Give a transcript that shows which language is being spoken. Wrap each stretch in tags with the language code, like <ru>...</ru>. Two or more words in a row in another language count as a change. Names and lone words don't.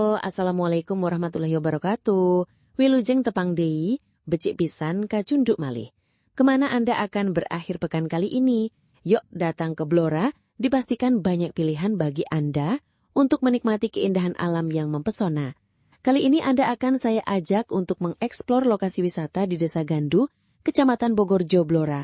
<ar>Assalamualaikum warahmatullahi wabarakatuh.</ar> <su>Wilujeng tepang deui,</su> <jv>becik pisan kacunduk malih.</jv> <id>Kemana Anda akan berakhir pekan kali ini? Yuk datang ke Blora, dipastikan banyak pilihan bagi Anda untuk menikmati keindahan alam yang mempesona. Kali ini Anda akan saya ajak untuk mengeksplor lokasi wisata di Desa Gandu, Kecamatan Bogorjo, Blora.</id>